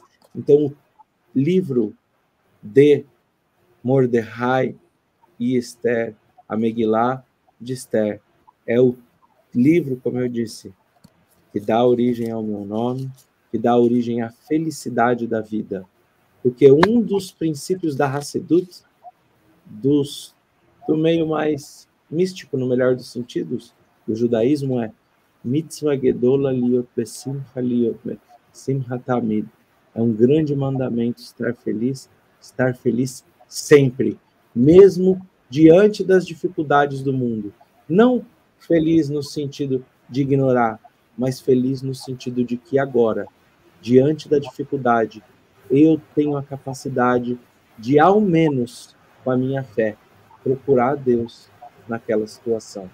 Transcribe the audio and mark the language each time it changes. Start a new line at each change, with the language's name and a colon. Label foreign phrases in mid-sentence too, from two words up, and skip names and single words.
Portuguese: Então, o livro de Mordecai e Esther, a Megilá de Esther, é o livro, como eu disse, que dá origem ao meu nome, que dá origem à felicidade da vida. Porque um dos princípios da Hassidut, do meio mais místico, no melhor dos sentidos, do judaísmo, é
Hebrew: מצוה גדולה להיות בשמחה להיות שמחה תמיד.
Portuguese: É um grande mandamento estar feliz sempre, mesmo diante das dificuldades do mundo. Não feliz no sentido de ignorar, mas feliz no sentido de que agora, diante da dificuldade, eu tenho a capacidade de, ao menos com a minha fé, procurar a Deus naquela situação.